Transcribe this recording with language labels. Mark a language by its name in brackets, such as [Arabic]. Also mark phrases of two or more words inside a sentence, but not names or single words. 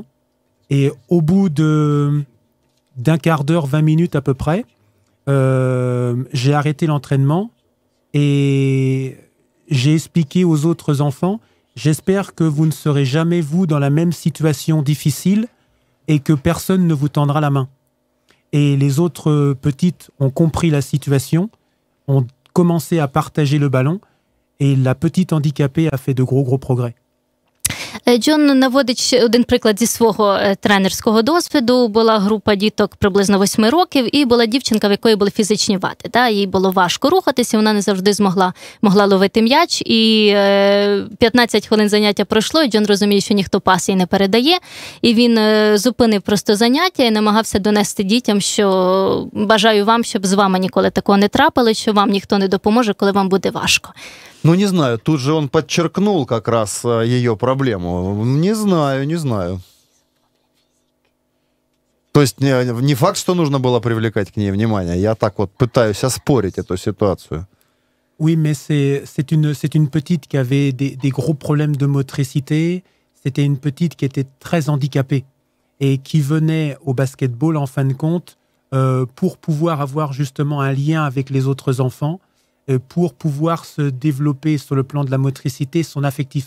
[French] Et au bout d'un quart d'heure, 20 minutes à peu près, j'ai arrêté l'entraînement et j'ai expliqué aux autres enfants, j'espère que vous ne serez jamais, vous, dans la même situation difficile et que personne ne vous tendra la main. Et les autres petites ont compris la situation, ont commencé à partager le ballon et la petite handicapée a fait de gros progrès. [Ukrainian] Джон наводить один приклад зі свого тренерського досвіду. Була група діток приблизно 8 років, і була дівчинка, в якої були фізичні вади. Їй було важко рухатися, вона не завжди могла ловити м'яч. І 15 хвилин заняття пройшло, і Джон розуміє, що ніхто пас їй не передає. І він зупинив просто заняття і намагався донести дітям, що бажаю вам, щоб з вами ніколи такого не трапилось, що вам ніхто не допоможе, коли вам буде важко. [Russian] Ну, не знаю, тут же он подчеркнул как раз ее проблему. Не знаю. То есть не факт, что нужно было привлекать к ней внимание. Я так вот пытаюсь оспорить эту ситуацию. [French] Oui, mais c'est une petite qui avait des gros problèmes de motricité. C'était une petite qui était très handicapée et qui venait au basketball, en fin de compte, pour pouvoir avoir justement un lien avec les autres enfants, pour pouvoir se développer sur le plan de la motricité, son affectif.